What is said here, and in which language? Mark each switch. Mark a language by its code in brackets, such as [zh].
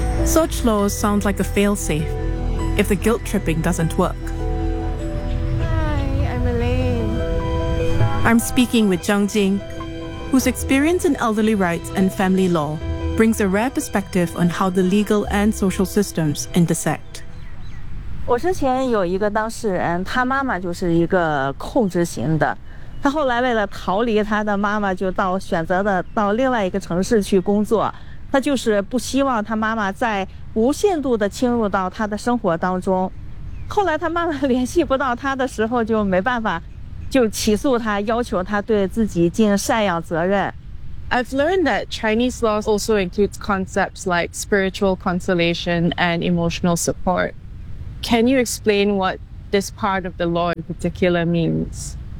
[en] Such laws sound like a failsafe if the guilt tripping doesn't work. Hi, I'm Elaine. I'm speaking with Zhang Jing, whose experience in elderly rights and family law brings a rare perspective on how the legal and social systems intersect. [zh] 我之前有一个当事人，他妈妈就是一个控制型的，他后来为了逃离他的妈妈，就到选择了到另外一个城市去工作，他就是不希望他妈妈再无限度的侵入到他的生活当中。后来他妈妈联系不到他的时候，就没办法就起诉他，要求他对自己尽赡养责任。 [en] I've learned that Chinese laws also includes concepts like spiritual consolation and emotional support. Can you explain what this part of the law in particular means?